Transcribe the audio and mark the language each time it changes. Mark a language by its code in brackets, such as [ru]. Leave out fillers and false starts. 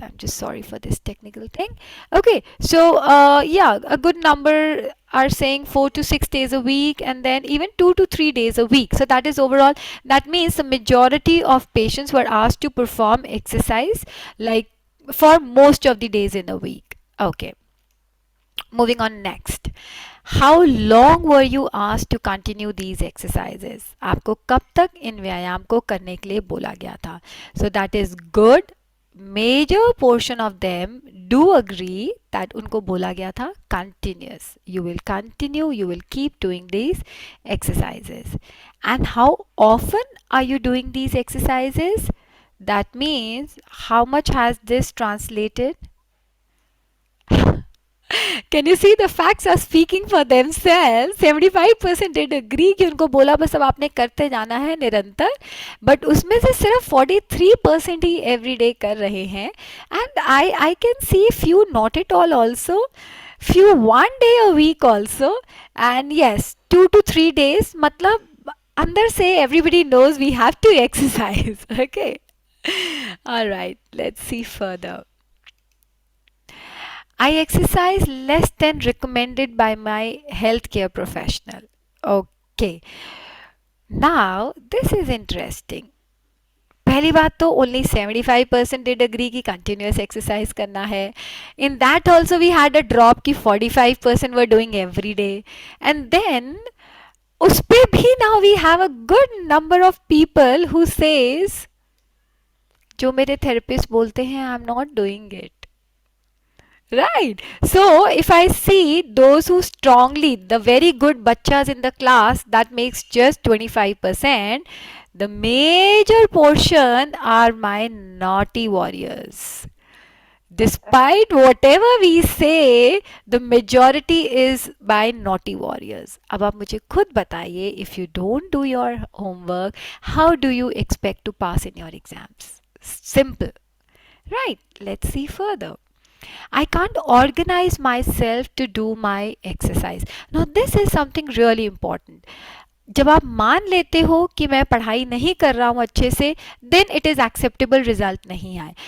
[en] I'm just sorry for this technical thing. Okay, so yeah, a good number are saying 4 to 6 days a week, and then even 2 to 3 days a week. So that is overall, that means the majority of patients were asked to perform exercise like for most of the days in a week. Okay. Moving on next. How long were you asked to continue these exercises? [hi] आपको कब तक इन व्यायाम को करने के लिए बोला गया था? [en] So that is good. Major portion of them do agree that [hi] उनको बोला गया था [en] continuous. You will continue, you will keep doing these exercises. And how often are you doing these exercises? That means how much has this translated? Can you see the facts are speaking for themselves? 75% did agree [hi] कि उनको बोला बस अब आपने करते जाना है निरंतर, [en] but [hi] उसमें से सिर्फ 43% ही [en] everyday [hi] कर रहे हैं, [en] and I can see few not at all also, few 1 day a week also, and yes 2 to 3 days. [hi] मतलब अंदर से [en] everybody knows we have to exercise. Okay, all right, let's see further. I exercise less than recommended by my healthcare professional. Okay. Now, this is interesting. [hi] पहली बात तो [en] only 75% did agree [hi] कि [en] continuous exercise [hi] करना है. [en] In that also we had a drop कि 45% were doing every day. And then [hi] उस पे भी [en] now we have a good number of people who says [hi] जो मेरे [en] therapist [hi] बोलते हैं [en] I'm not doing it. Right. So if I see those who strongly, the very good bachas in the class, that makes just 25%. The major portion are my naughty warriors. Despite whatever we say, the majority is by naughty warriors. [hi] अब आप मुझे खुद बताइए, [en] if you don't do your homework, how do you expect to pass in your exams? Simple. Right, let's see further. I can't organize myself to do my exercise. Now, this is something really important. [hi] जब आप मान लेते हो कि मैं पढ़ाई नहीं कर रहा हूँ अच्छे से, [en] then it is acceptable result [hi] नहीं आए.